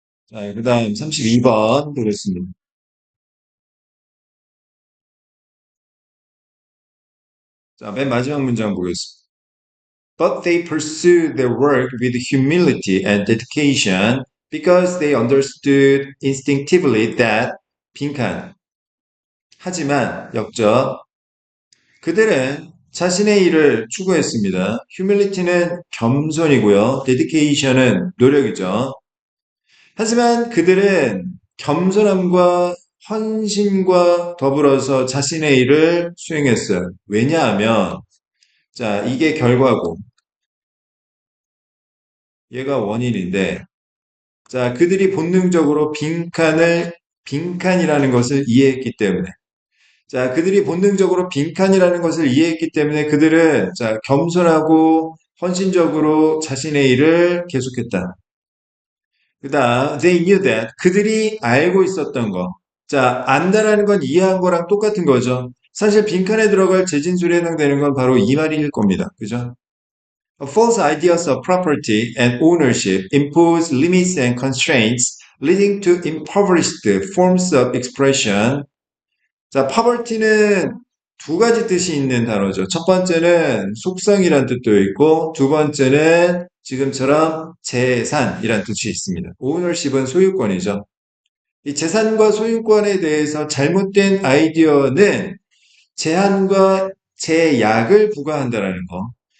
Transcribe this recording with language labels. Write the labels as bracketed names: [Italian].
[Korean] 자, 그 다음 32번 보겠습니다. 자, 맨 마지막 문장 보겠습니다. [English] But they pursued their work with humility and dedication because they understood instinctively that 빈칸. [Korean] 하지만 역적 그들은 자신의 일을 추구했습니다. humility는 겸손이고요. dedication은 노력이죠. 하지만 그들은 겸손함과 헌신과 더불어서 자신의 일을 수행했어요. 왜냐하면 자, 이게 결과고 얘가 원인인데 자, 그들이 본능적으로 빈칸이라는 것을 이해했기 때문에 자, 그들이 본능적으로 빈칸이라는 것을 이해했기 때문에 그들은 자, 겸손하고 헌신적으로 자신의 일을 계속했다. 그다음 [English] they knew that [Korean] 그들이 알고 있었던 거. 자, 안다라는 건 이해한 거랑 똑같은 거죠. 사실 빈칸에 들어갈 재진술에 해당되는 건 바로 이 말일 겁니다. 그죠? [English] False ideas of property and ownership impose limits and constraints, leading to impoverished forms of expression. 자, poverty는 [Korean] 두 가지 뜻이 있는 단어죠. 첫 번째는 속성이란 뜻도 있고, 두 번째는 지금처럼 재산이란 뜻이 있습니다. 오너십은 소유권이죠. 이 재산과 소유권에 대해서 잘못된 아이디어는 제한과 제약을 부과한다라는 거.